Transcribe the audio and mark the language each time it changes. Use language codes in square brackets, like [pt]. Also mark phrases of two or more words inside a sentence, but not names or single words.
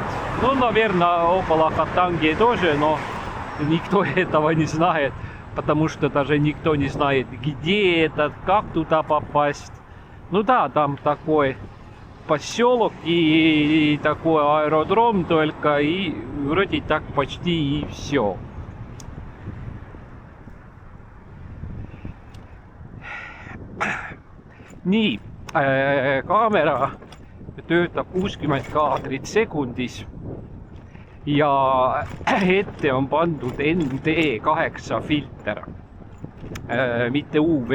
[ru] Ну, наверное, около Хатанги тоже, но никто этого не знает, потому что даже никто не знает, где это, как туда попасть. Ну да, там такой поселок и такой аэродром только, и вроде так почти и все. [et] Nii, kaamera töötab 60 kaadrit sekundis ja ette on pandud ND8 filter, mitte UV.